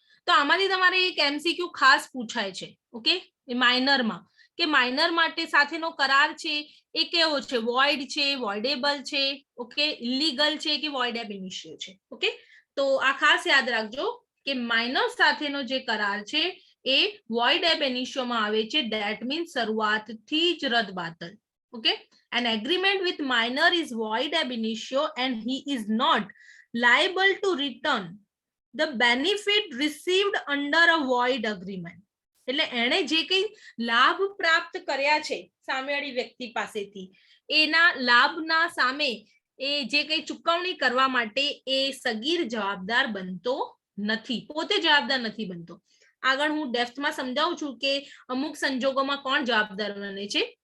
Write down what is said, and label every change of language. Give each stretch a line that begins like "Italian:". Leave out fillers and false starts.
Gujarati: તો આમાંથી તમારે એક એમસીક્યુ ખાસ પૂછાય છે. ઓકે, એ માઇનરમાં કે માઇનર માટે સાથેનો કરાર છે એ કેવો છે? વોઇડ છે, વોઇડેબલ છે, ઓકે, ઇલીગલ છે કે વોઇડ એબ ઇનિશિયો છે? ઓકે, તો આ ખાસ યાદ રાખજો કે માઇનર સાથેનો જે કરાર છે એ વોઇડ એબ ઇનિશિયો માં આવે છે.
English: that means
Gujarati: શરૂઆતથી જ રદ બાતલ.
English: Okay, an agreement with minor is void ab initio and he is not liable to return the benefit received under a void agreement.
Gujarati: એટલે એણે જે કંઈ લાભ પ્રાપ્ત કર્યા છે સામેવાળી વ્યક્તિ પાસેથી, એના લાભના સામે એ જે કંઈ ચૂકવણી કરવા માટે એ સગીર જવાબદાર બનતો નથી, પોતે જવાબદાર નથી બનતો. આગળ હું ડેપ્થમાં સમજાવું છું કે અમુક સંજોગોમાં કોણ જવાબદાર બને છે.